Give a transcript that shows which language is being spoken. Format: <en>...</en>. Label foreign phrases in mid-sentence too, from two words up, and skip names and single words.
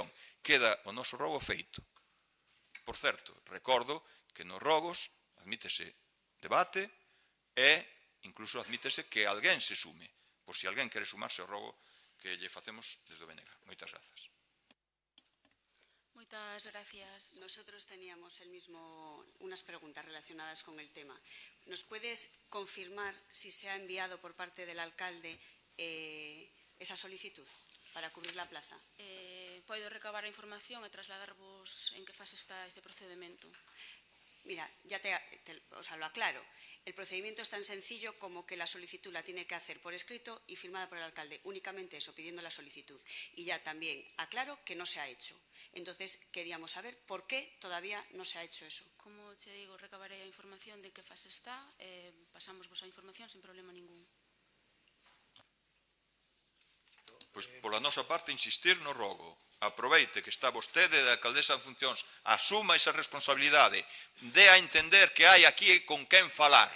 <gl>Queda o noso rogo feito. Por certo, recordo que nos rogos admítese debate e incluso admítese que alguén se sume, por si alguén quere sumarse ao rogo que lle facemos desde o BNG. Moitas grazas. Moitas gracias.</gl> <es>Nosotros teníamos unas preguntas relacionadas con el tema. ¿Nos puedes confirmar si se ha enviado por parte del alcalde esa solicitud para cubrir la plaza?</es> <gl>Podo recabar a información e trasladarvos en que fase está ese procedimento.</gl> <es>Mira, ya lo aclaro. El procedimiento es tan sencillo como que la solicitud la tiene que hacer por escrito y firmada por el alcalde. Únicamente eso, pidiendo la solicitud. Y ya también aclaro que no se ha hecho. Entonces, queríamos saber por qué todavía no se ha hecho eso.</es> <gl>Como te digo, recabaré a información de que fase está, pasamos vos a información sin problema ningún. Pois, pola nosa parte, insistir no rogo. Aproveite que está vostede da alcaldesa en funcións, asuma esa responsabilidade, dé a entender que hai aquí con quen falar.</gl>